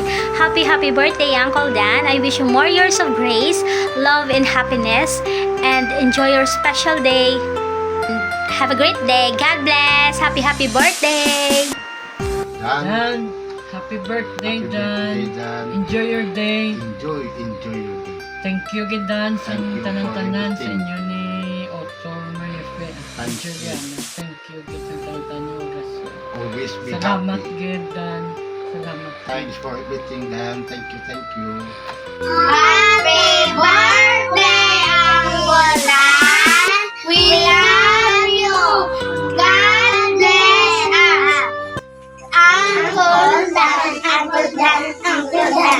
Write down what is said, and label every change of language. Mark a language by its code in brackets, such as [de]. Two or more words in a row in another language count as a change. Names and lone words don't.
[en] Happy birthday, Uncle Dan. I wish you more years of grace, love, and happiness. And enjoy your special day. Have a great day. God bless. Happy birthday. Dan, Dan, happy birthday, happy Dan. birthday, Dan. Enjoy your day. Enjoy your day. Thank you, Dan, sa Thank you for [hil] tanan-tanan sa [en] everything. [hil] inyo ni Otto, Marife, at [en] Thank you. Juliana. Thank you, [hil] gid sa tanan-tanan nyo. [en] Always be [hil] Salamat, [en] happy. [hil] gid, Dan. Salamat. [en] Thanks for everything, Dan. Thank you. Happy birthday, Uncle Dan. We love you. God bless us. Uncle Dan, Uncle Dan, Uncle Dan.